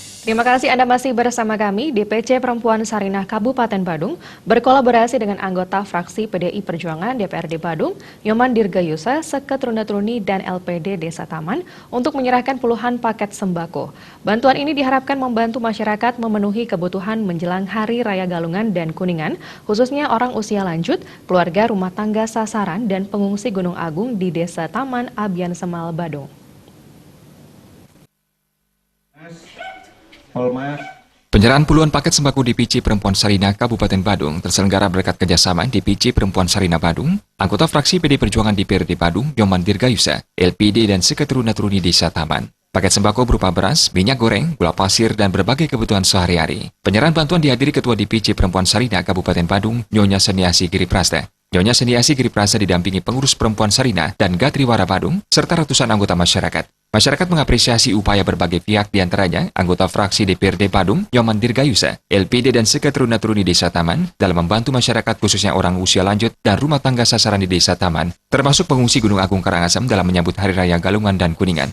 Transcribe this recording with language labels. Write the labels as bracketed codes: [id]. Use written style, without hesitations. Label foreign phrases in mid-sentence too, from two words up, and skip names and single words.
[id] Terima kasih Anda masih bersama kami. DPC Perempuan Sarinah Kabupaten Badung berkolaborasi dengan anggota fraksi PDI Perjuangan DPRD Badung, Nyoman Dirgayusa, Seketruna-Truni, dan LPD Desa Taman untuk menyerahkan puluhan paket sembako. Bantuan ini diharapkan membantu masyarakat memenuhi kebutuhan menjelang Hari Raya Galungan dan Kuningan, khususnya orang usia lanjut, keluarga rumah tangga sasaran, dan pengungsi Gunung Agung di Desa Taman, Abian Semal, Badung. Penyerahan puluhan paket sembako DPC Perempuan Sarinah Kabupaten Badung terselenggara berkat kerjasama DPC Perempuan Sarinah Badung, anggota fraksi PD Perjuangan DPRD Badung, Nyoman Dirgayusa, LPD dan Seketruna-Truni Desa Taman. Paket sembako berupa beras, minyak goreng, gula pasir, dan berbagai kebutuhan sehari-hari. Penyerahan bantuan dihadiri Ketua DPC Perempuan Sarinah Kabupaten Badung, Nyonya Seniasi Giriprasta. Nyonya Seniasi Giriprasta didampingi pengurus Perempuan Sarinah dan Gatriwara Badung, serta ratusan anggota masyarakat. Masyarakat mengapresiasi upaya berbagai pihak diantaranya anggota fraksi DPRD Badung, Nyoman Dirgayusa, LPD dan Seketruna-Truni Desa Taman dalam membantu masyarakat khususnya orang usia lanjut dan rumah tangga sasaran di Desa Taman, termasuk pengungsi Gunung Agung Karangasem dalam menyambut Hari Raya Galungan dan Kuningan.